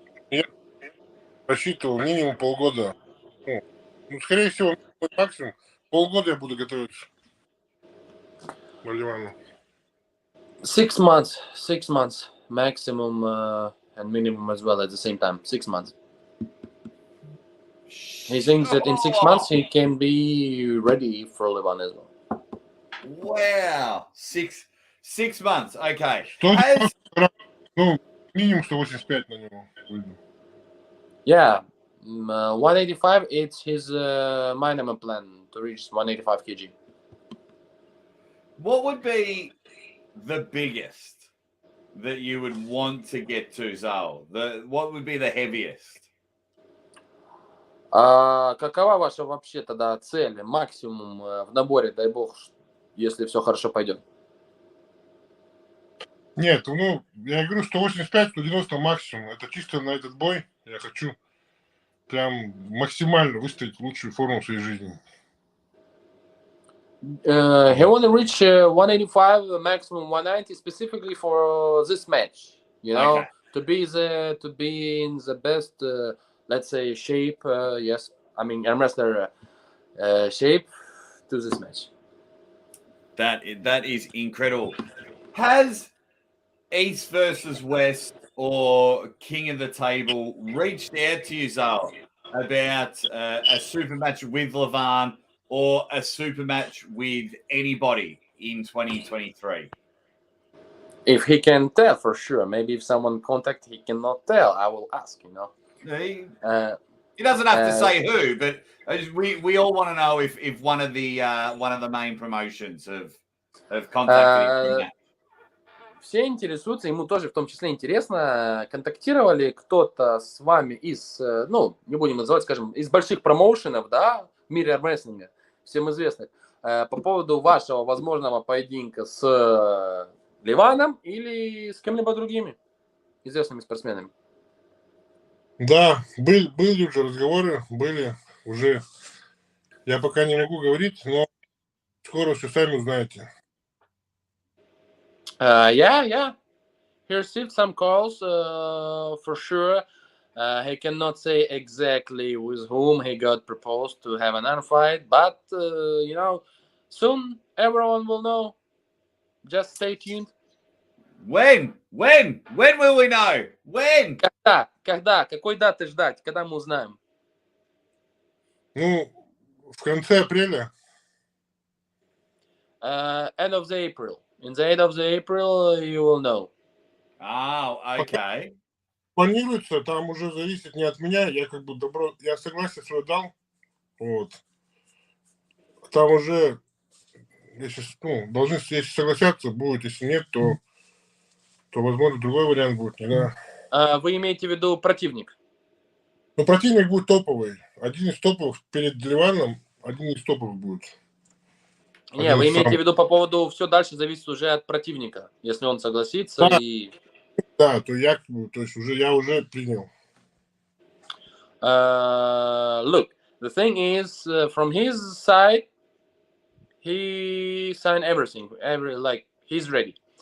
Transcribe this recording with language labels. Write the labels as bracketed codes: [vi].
[ru] Я рассчитывал минимум полгода. Ну, скорее всего, максимум. Полгода я буду готовиться к Ливану. [en] 6 months maximum and minimum as well at the same time. 6 months. He thinks that in 6 months he can be ready for Levan as well. Wow, 6 months. Okay. [ru] 190, ну, минимум 185 на него выйду. [en] Yeah, 185. It's his minimum plan to reach 185 kg. What would be the biggest that you would want to get to, Zaur? What would be the heaviest? [ru] Какова ваша вообще тогда цель, максимум в наборе, дай бог, если все хорошо пойдет? Нет, ну, я говорю 185-190 максимум. Это чисто на этот бой. Я хочу прям максимально выставить лучшую форму в своей жизни. [en] He want to reach 185, maximum 190, specifically for this match. You know, Okay. to be in the best, let's say, shape. Yes, I mean arm wrestler shape to this match. That is incredible. Has East versus West or King of the Table reached out to you, Zaur, about a super match with Levan or a super match with anybody in 2023? If he can tell, for sure. Maybe if someone contact, he cannot tell. I will ask. You know. He doesn't have to say who, but we all want to know if one of the main promotions have contacted him. [ru] Все интересуются, ему тоже в том числе интересно, контактировали кто-то с вами из, ну, не будем называть, скажем, из больших промоушенов, да, в мире армрестлинга, всем известных, по поводу вашего возможного поединка с Ливаном или с кем-либо другими известными спортсменами? Да, были уже разговоры, были уже. Я пока не могу говорить, но скоро все сами узнаете. [en] Yeah. He received some calls for sure. He cannot say exactly with whom he got proposed to have an fight, but you know, soon everyone will know. Just stay tuned. When will we know? When? [ru] Когда? Какой даты ждать? Когда мы узнаем? Ну, в конце апреля. [en] End of the April. In the end of the April, you will know. Oh, okay. [ru] Планируется, там уже зависит не от меня, я как бы я согласие свое дал, вот. Там уже, если, ну, должны, если согласятся, будет, если нет, то возможно другой вариант будет, не знаю. Вы имеете в виду противник? Ну, противник будет топовый, один из топовых перед Ливаном, один из топовых будет. Не, вы имеете в виду по поводу, все дальше зависит уже от противника, если он согласится да. и... Да, то есть я уже принял. [en] Look, the thing is, from his side, he signed everything, he's ready.